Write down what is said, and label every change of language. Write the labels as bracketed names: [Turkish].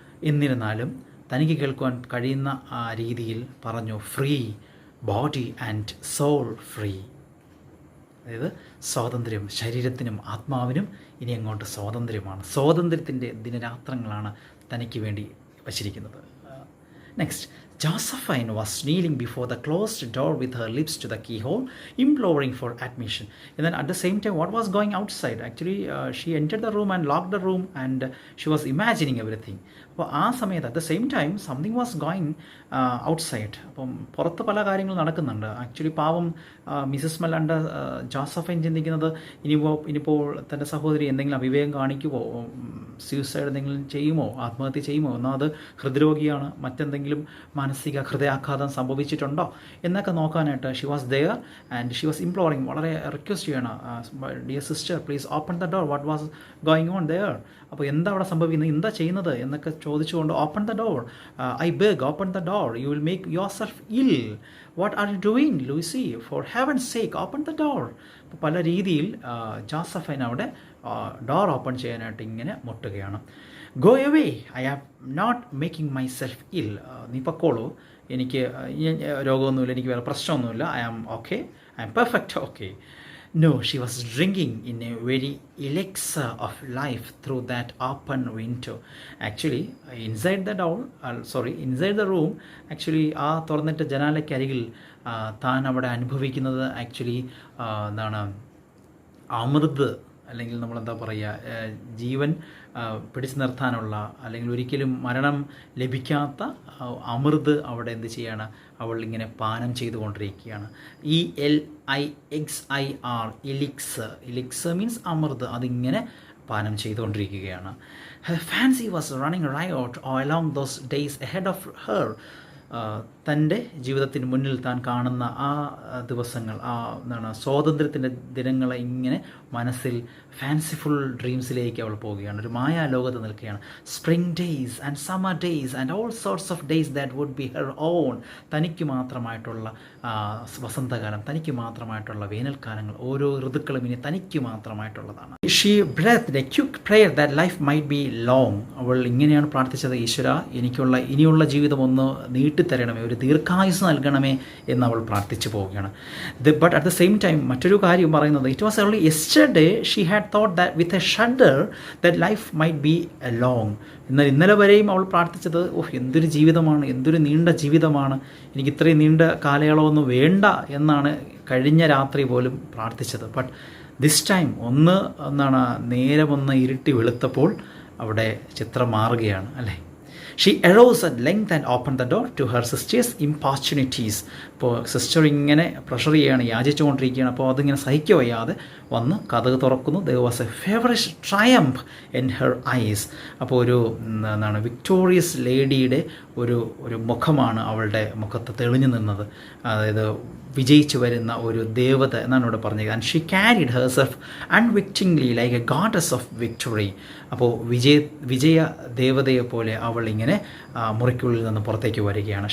[Malayalam] എന്നിരുന്നാലും തനിക്ക് കേൾക്കുവാൻ കഴിയുന്ന ആ രീതിയിൽ പറഞ്ഞു, [English] Free, body and soul free. [Malayalam] അതായത് സ്വാതന്ത്ര്യം, ശരീരത്തിനും ആത്മാവിനും ഇനി അങ്ങോട്ട് സ്വാതന്ത്ര്യമാണ്. സ്വാതന്ത്ര്യത്തിൻ്റെ ദിനരാത്രങ്ങളാണ് തനിക്ക് വേണ്ടി വച്ചിരിക്കുന്നത്. [English] Next, Josephine was kneeling before the closed door with her lips to the keyhole, imploring for admission. And then at the same time, what was going outside? Actually, she entered the room and locked the room, and she was imagining everything. [Malayalam] അപ്പോൾ ആ സമയത്ത് [English] at the same time, something was going outside. [Malayalam] അപ്പം പുറത്ത് പല കാര്യങ്ങൾ നടക്കുന്നുണ്ട്. Actually പാവം Mises മലാണ്ട Josephine ചിന്തിക്കുന്നത് ഇനിയിപ്പോൾ തൻ്റെ സഹോദരി എന്തെങ്കിലും അവിവേകം കാണിക്കുമോ, സൂയിസൈഡ് എന്തെങ്കിലും ചെയ്യുമോ, ആത്മഹത്യ ചെയ്യുമോ, എന്നാൽ അത് ഹൃദ്രോഗിയാണ്, മറ്റെന്തെങ്കിലും മാനസിക ഹൃദയാഘാതം സംഭവിച്ചിട്ടുണ്ടോ എന്നൊക്കെ നോക്കാനായിട്ട് [English] she was there and she was imploring, [Malayalam] വളരെ റിക്വസ്റ്റ് ചെയ്യണം, [English] Dear sister please open the door, what was going on there. [Malayalam] അപ്പോൾ എന്താ അവിടെ സംഭവിക്കുന്നത്, എന്താ ചെയ്യുന്നത് എന്നൊക്കെ ചോദിച്ചുകൊണ്ട്, [English] Open the door, I beg, open the door, you will make yourself ill, what are you doing Lucy, for heaven's sake open the door. [Malayalam] അപ്പോൾ പല രീതിയിൽ ജോസഫൈൻ അവിടെ ഡോർ ഓപ്പൺ ചെയ്യാനായിട്ട് ഇങ്ങനെ മുട്ടുകയാണ്. [English] go away, I am not making myself ill, [Malayalam] നീ പൊക്കോളൂ, എനിക്ക് രോഗമൊന്നുമില്ല, എനിക്ക് വേറെ പ്രശ്നമൊന്നുമില്ല, [English] I am okay, I am perfect okay. No, she was drinking in a very elixir of life through that open window. Actually, inside the room, actually [Malayalam] ആ തുറന്നിട്ട ജനാലയ്ക്കരികിൽ താൻ അവിടെ അനുഭവിക്കുന്നത് ആക്ച്വലി എന്താണ്, അമൃത്, അല്ലെങ്കിൽ നമ്മളെന്താ പറയുക, ജീവൻ പിടിച്ചു നിർത്താനുള്ള, അല്ലെങ്കിൽ ഒരിക്കലും മരണം ലഭിക്കാത്ത അമൃത് അവിടെ എന്ത് ചെയ്യാണ്, അവൾ ഇങ്ങനെ പാനം ചെയ്തുകൊണ്ടിരിക്കുകയാണ്. ELIXIR, എലിക്സർ മീൻസ് അമൃത്, അതിങ്ങനെ പാനം ചെയ്തുകൊണ്ടിരിക്കുകയാണ്. [English] Her fancy was running riot all along those days ahead of her. [Malayalam] തൻ്റെ ജീവിതത്തിന് മുന്നിൽ താൻ കാണുന്ന ആ ദിവസങ്ങൾ, ആ എന്താണ് സ്വാതന്ത്ര്യത്തിൻ്റെ ദിനങ്ങളെ ഇങ്ങനെ മനസ്സിൽ ഫാൻസിഫുൾ ഡ്രീംസിലേക്ക് അവൾ പോവുകയാണ്, ഒരു മായാലോകത്ത് നിൽക്കുകയാണ്. [English] Spring days and summer days and all sorts of days that would be her own. [Malayalam] തനിക്ക് മാത്രമായിട്ടുള്ള വസന്തകാലം, തനിക്ക് മാത്രമായിട്ടുള്ള വേനൽക്കാലങ്ങൾ, ഓരോ ഋതുക്കളും ഇനി തനിക്ക് മാത്രമായിട്ടുള്ളതാണ്. [English] She breath a quick prayer that life might be long. [Malayalam] അവൾ ഇങ്ങനെയാണ് പ്രാർത്ഥിച്ചത്, ഈശ്വര ഇനിയുള്ള ജീവിതം ഒന്ന് നീട്ടിത്തരണമേ, ഒരു ദീർഘായുസ് നൽകണമേ എന്ന് അവൾ പ്രാർത്ഥിച്ചു പോവുകയാണ്. [English] but at the same time [Malayalam] മറ്റൊരു കാര്യം പറയുന്നത്, [English] It was only yesterday she had thought that with a shudder that life might be a long. [Malayalam] എന്നാൽ ഇന്നലെ വരെയും അവൾ പ്രാർത്ഥിച്ചത്, എന്തൊരു ജീവിതമാണ്, എന്തൊരു നീണ്ട ജീവിതമാണ്, എനിക്ക് ഇത്രയും നീണ്ട കാലയളവൊന്നും വേണ്ട എന്നാണ് കഴിഞ്ഞ രാത്രി പോലും പ്രാർത്ഥിച്ചത്. [English] but this time [Malayalam] നേരമൊന്ന് ഇരുട്ടി വെളുത്തപ്പോൾ അവിടെ ചിത്രം മാറുകയാണ് അല്ലേ. [English] She arose at length and opened the door to her sister's importunities. [Malayalam] അപ്പോൾ സിസ്റ്റർ ഇങ്ങനെ പ്രഷർ ചെയ്യുകയാണ്, യാചിച്ചുകൊണ്ടിരിക്കുകയാണ്. അപ്പോൾ അതിങ്ങനെ സഹിക്കുക വയ്യാതെ വന്ന് കതക് തുറക്കുന്നു. [English] There was a feverish triumph in her eyes. [Malayalam] അപ്പോൾ ഒരു വിക്ടോറിയസ് ലേഡിയുടെ ഒരു മുഖമാണ് അവളുടെ മുഖത്ത് തെളിഞ്ഞു നിന്നത്. അതായത് വിജയിച്ചു വരുന്ന ഒരു ദേവത എന്നാണ് ഇവിടെ പറഞ്ഞത്. [English] And she carried herself unwittingly like a goddess of victory. [Malayalam] അപ്പോൾ വിജയ ദേവതയെ പോലെ അവൾ ഇങ്ങനെ മുറിക്കുള്ളിൽ നിന്ന് പുറത്തേക്ക് വരികയാണ്.